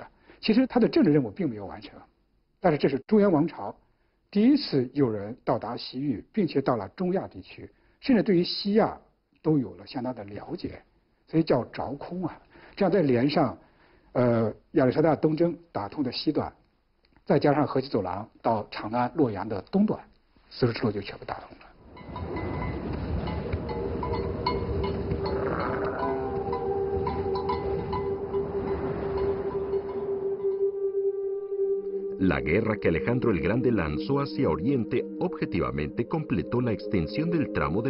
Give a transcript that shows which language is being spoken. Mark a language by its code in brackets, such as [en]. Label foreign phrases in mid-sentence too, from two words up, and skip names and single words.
[zh] 其实他的政治任务并没有完成，但是这是中原王朝第一次有人到达西域，并且到了中亚地区，甚至对于西亚都有了相当的了解，所以叫凿空啊。这样再连上亚历山大东征打通的西段，再加上河西走廊到长安、洛阳的东段，丝绸之路就全部打通了。 [es] La guerra que Alejandro el Grande lanzó hacia Oriente objetivamente completó la extensión del tramo de